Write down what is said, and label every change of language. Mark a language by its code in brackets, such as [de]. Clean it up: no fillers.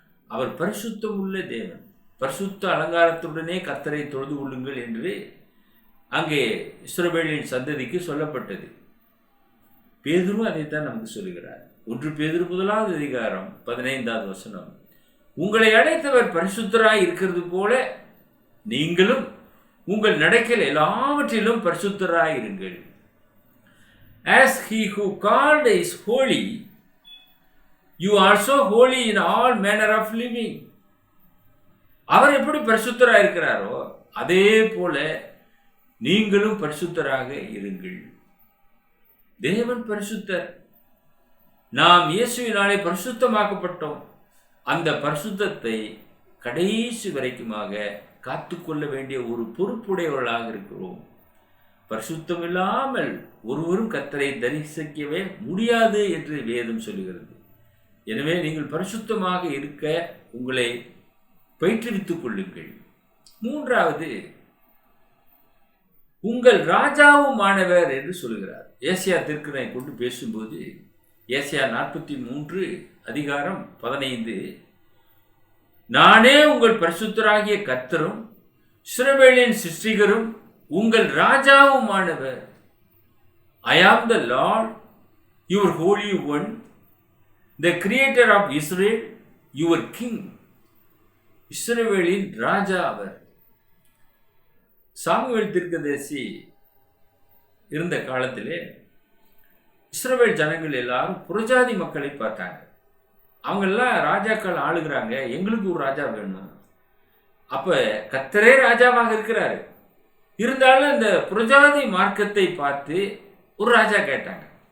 [ta] அவர் பரிசுத்தம் உள்ள தேவன். பரிசுத்த அலங்காரத்துடனே கர்த்தரை தொழுது கொள்ளுங்கள் என்று அங்கே இஸ்ரவேலின் சந்ததிக்கு சொல்லப்பட்டது. பேதுரு அதைத்தான் நமக்கு சொல்லுகிறார். 1 பேதுரு 1வது அதிகாரம் 15வது வசனம், உங்களை அழைத்தவர் பரிசுத்தராய் இருக்கிறது போல நீங்களும் உங்கள் நடக்கையில் எல்லாவற்றிலும் பரிசுத்தராய் இருங்கள். [en] As he who called is holy, you are also holy in all manner of living. [ta] அவர் எப்படி பரிசுத்தராக இருக்கிறாரோ அதே போல நீங்களும் பரிசுத்தராக இருங்கள். தேவன் பரிசுத்தர். நாம் இயேசுவினாலே பரிசுத்தமாக்கப்பட்டோம். அந்த பரிசுத்தத்தை கடைசி வரைக்குமாக காத்துக்கொள்ள வேண்டிய ஒரு பொறுப்புடையவர்களாக இருக்கிறோம். பரிசுத்தம் இல்லாமல் ஒருவரும் கர்த்தரை தரிசிக்கவே முடியாது என்று வேதம் சொல்லுகிறது. எனவே நீங்கள் பரிசுத்தமாக இருக்க உங்களை பயிற்றுவித்துக் கொள்ளுங்கள். 3வது, உங்கள் ராஜாவுமானவர் என்று சொல்லுகிறார். ஏசாயா தீர்க்கதரிசியை கொண்டு பேசும்போது ஏசாயா 43 அதிகாரம் 15, நானே உங்கள் பரிசுத்தராகிய கர்த்தரும் இஸ்ரவேலின் சிருஷ்டிகரும் உங்கள் ராஜாவுமானவர். [en] I am the Lord, your holy one, the creator of Israel, your king. [ta] இஸ்ரவேலின் ராஜா அவர். சாமுவேல் தீர்க்கதரிசி இருந்த காலத்திலே இஸ்ரவேல் ஜனங்கள் எல்லாரும் புறஜாதி மக்களை பார்த்தாங்க. அவங்கெல்லாம் ராஜாக்கள் ஆளுகிறாங்க, எங்களுக்கு ஒரு ராஜா வேணும். அப்ப கர்த்தரே ராஜாவாக இருக்கிறாரு. இருந்தாலும் இந்த புறஜாதி மார்க்கத்தை பார்த்து ஒரு ராஜா கேட்டாங்க.